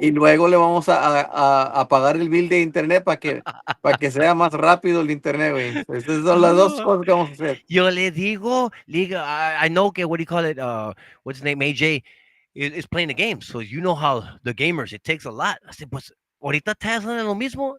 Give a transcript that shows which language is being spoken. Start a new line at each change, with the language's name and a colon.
Spanish: y luego le vamos a pagar el bill de internet para que sea más rápido el internet, güey. Esas son las dos cosas que vamos a hacer. Yo le digo,
English: I know que, what do you call it? What's his name? AJ. is playing the game. So you know how the gamers, it takes a lot. I said,
Spanish: pues, ahorita estás haciendo lo mismo.